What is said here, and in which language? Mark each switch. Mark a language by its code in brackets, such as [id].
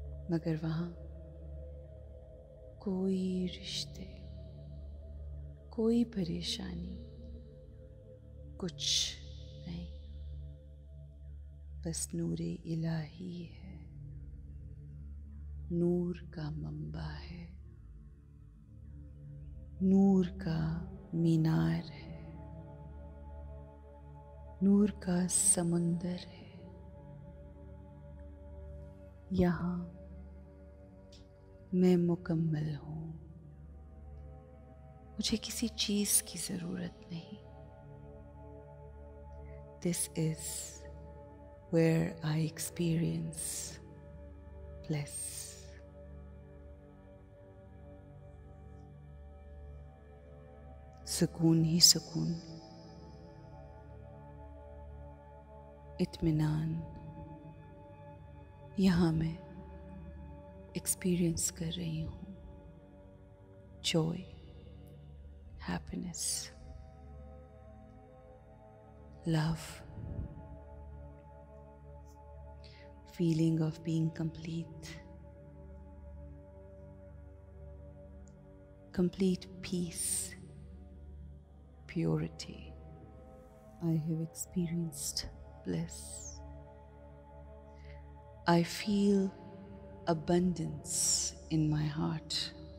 [hi] मगर वहाँ कोई रिश्ते, कोई परेशानी, कुछ नहीं, बस नूरे इलाही है, नूर का मंबा है, नूर का मीनार है, नूर का समुंदर है। यहाँ मैं मुकम्मल हूँ, मुझे किसी चीज़ की ज़रूरत नहीं। [en] This is where I experience bliss. [hi] सुकून ही सुकून, इत्मीनान यहाँ मैं एक्सपीरियंस कर रही हूँ। [en] Joy, happiness, love, feeling of being complete, complete peace, purity. I have experienced bliss. I feel abundance in my heart.